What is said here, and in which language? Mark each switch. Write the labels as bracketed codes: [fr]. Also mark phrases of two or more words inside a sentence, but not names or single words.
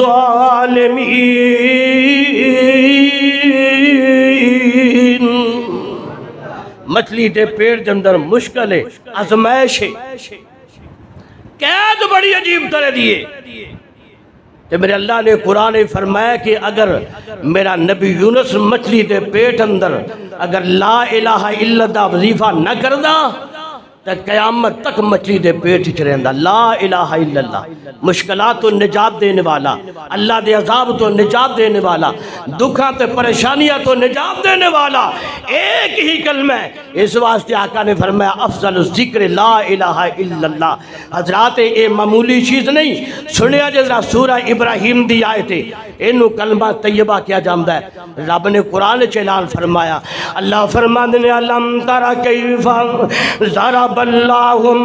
[pa] الظَّالِمِينَ مچھلی دے پیٹ دے اندر مشکل ہے آزمائش ہے قید بڑی عجیب طرح دیئے تو میرے اللہ نے قرآن فرمایا کہ اگر میرا نبی یونس مچھلی دے پیٹ اندر اگر [ar] لا الہ الا اللہ [pa] وظیفہ نہ کردہ تو قیامت تک مچھلی دے پیٹ چ رہندا [ar] لا الہ الا [pa] اللہ مشکلات تو نجات دینے والا اللہ دے عذاب تو نجات دینے والا دکھاں تے پریشانیاں تو نجات دینے والا ایک ہی کلمہ ہے اس واسطے آقا نے فرمایا [ar] افضل الذکر لا الہ الا اللہ [pa] حضرات اے معمولی چیز نہیں سنیا جذرا سورہ ابراہیم دی آیت انہوں کلمہ طیبہ کیا جامدہ ہے رب نے قرآن چلان فرمایا اللہ فرمانے نے [ar] علم ترى کیف ضرب اللہ